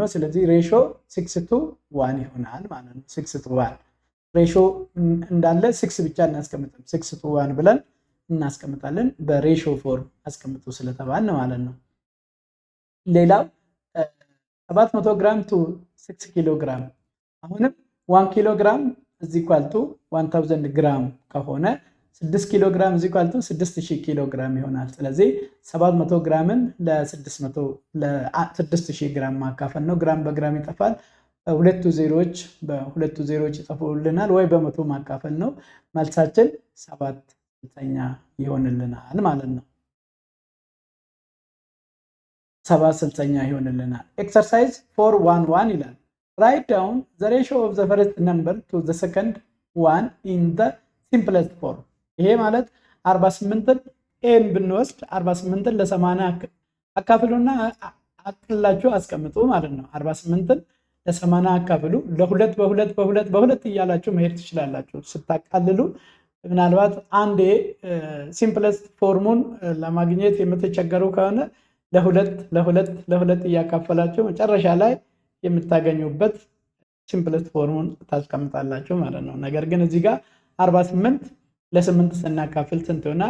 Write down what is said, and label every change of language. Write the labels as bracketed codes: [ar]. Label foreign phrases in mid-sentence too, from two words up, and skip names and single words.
[am] ስለዚህ ሬሾ 6 to 1 ይሆናል ማለት ነው። 6 to 1 ሬሾ እንዳለ 6 ብቻ እናስቀምጣለን። 6 to 1 ብለን እናስቀምጣለን። በሬሾ ፎርም አስቀምጡ ስለተባልን ማለት ነው። ሌላው 700 ግራም to 6 ኪሎ ግራም። አሁንም 1 ኪሎ ግራም [en] is equal to [am] 1000 ግራም ከሆነ 6 ኪሎ ግራም [en] is equal to [am] 6000 ኪሎ ግራም ይሆናል። ስለዚህ 700 ግራምን ለ6000 ግራም ማካፈል ነው። ግራም በግራም ይጠፋል። ሁለቱ ዜሮዎች ይጠፉልናል። ወይ በመቶ ማካፈል ነው። መልሳችን 7/8 ይሆንልናል ማለት ነው። 7/8 ይሆንልናል። ኤክሰርሳይዝ 4.1.1 ይላል። [en] Write down the ratio of the first number to the second one in the simplest form. [am] ይሄ ማለት 48ን ኤን ብንወስድ 48ን ለ80 አካፍሉና አቅላችሁ አስቀምጡ ማለት ነው። 48ን ለ80 አካፍሉ። ለሁለት በሁለት እያላችሁ መሄድ ትችላላችሁ። ስታቃልሉ ምናልባት አንዴ [en] simplest form [am] ለማግኘት የምትቸገሩ ከሆነ ለሁለት እያካፈላችሁ መጨረሻ ላይ የምታገኙበት [en] simplest form [am] ታስቀምጣላችሁ ማለት ነው። ነገር ግን እዚህ ጋር 48 ለ8 ስናካፍል ስንት ይሆናል?